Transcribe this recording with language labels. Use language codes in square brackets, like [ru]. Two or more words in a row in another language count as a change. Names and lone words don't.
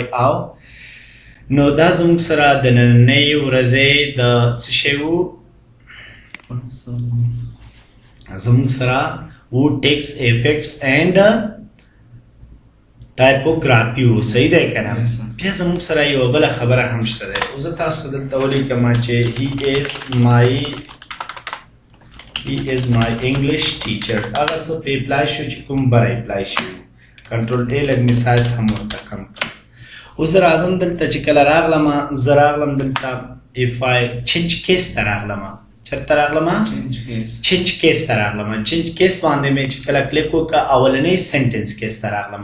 [ps] او نو دا زموږ سره د نننۍ ورځې د څه شی و، زموږ سره و [en] text effects and typography [ps] و. صحیح دی که نه؟ بیا زموږ سره یوه بله خبره هم شته دی. اوس زه تاسو دلته ولیکم چې [en] he is my English teacher. [ps] هغه څه پرې اپلای شو چې کوم بره اپلای شوي. [en] control E [ps] لږ مې سایز هم ورته کم کړ. اوس زه راځم دلته چې کله راغلم، زه راغلم دلته [en] change case [ps] ته راغلم. چېرته راغلم؟ [en] change case [ps] ته راغلم. [en] change case [ps] باندې مې چې کله کلیک وکړه اولنی [en] sentence case [ps] ته راغلم.